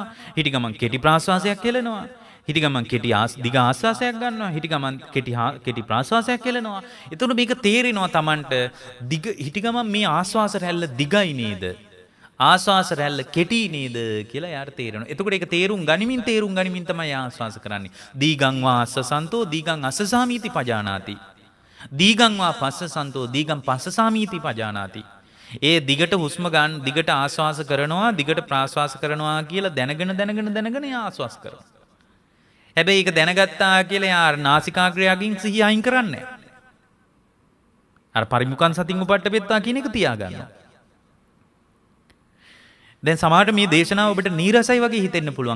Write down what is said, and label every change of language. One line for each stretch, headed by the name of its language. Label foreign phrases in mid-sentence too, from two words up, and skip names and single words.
Sinhala: හිටි ගමන් කෙටි ප්‍රාශ්වාසයක් කෙලනවා. හිටි ගමන් කෙටි දිග ආස්වාසයක් ගන්නවා. හිටි ගමන් කෙටි ප්‍රාශ්වාසයක් කෙලනවා. එතකොට මේක තේරෙනවා Tamanට හිටි ගමන් මේ ආස්වාස රැල්ල දිගයි නේද? ආස්වාස රැල්ල කෙටි නේද කියලා යාට තේරෙනවා. එතකොට ඒක තේරුම් ගනිමින් තමයි ආස්වාස කරන්නේ.
Pali: දීගං වාස්ස සන්තෝ දීගං අස්සසාමීති පජානාති. දීගං වා පස්ස සන්තෝ දීගං පස්සසාමීති පජානාති.
Sinhala: ඒ දිගට හුස්ම ගන්න දිගට ආස්වාස කරනවා දිගට ප්‍රාශ්වාස කරනවා කියලා දැනගෙන ආස්වාස කරනවා. හැබැයි ඒක දැනගත්තා කියලා යාර නාසිකාග්‍රයකින් සිහිය අයින් කරන්නේ නැහැ. අර
Pali: පරිමුඛං සතින් උපට්ඨපෙත්තා
Sinhala: කියන එක තියාගන්න. දැන් සමහරට මේ දේශනාව ඔබට නීරසයි වගේ හිතෙන්න පුළුවන්.